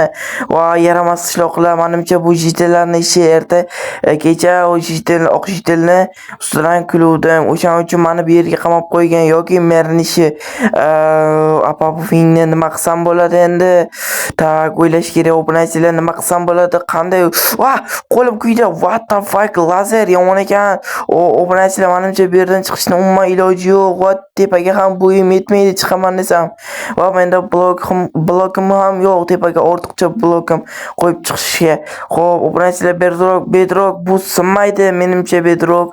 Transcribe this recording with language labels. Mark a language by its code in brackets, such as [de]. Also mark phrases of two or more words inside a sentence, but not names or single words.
[uz] Yaramas qishloqlar, menimcha bu jitellarning ishi erta kecha o oq jitelni ustidan kuluvdim. O'shaning uchun meni bu yerga qamab qo'ygan yoki merning ishi. Apa bu filmni nima qilsam bo'ladi endi? O'ylash kerak, obunachilar nima qilsam bo'ladi? Qanday? Qo'lim kuydi. [en] What the fuck, [uz] lazer yomon ekan. Obunachilar menimcha bu yerdan chiqishni umuman iloji yo'q. Tepaga ham bo'yim yetmaydi chiqaman desam. Menda blokim ham yo'q, tepaga ortiqcha blokim qo'yib chiqishga. Xo'p, obunachilar bedrock bu sinmaydi menimcha bedrock.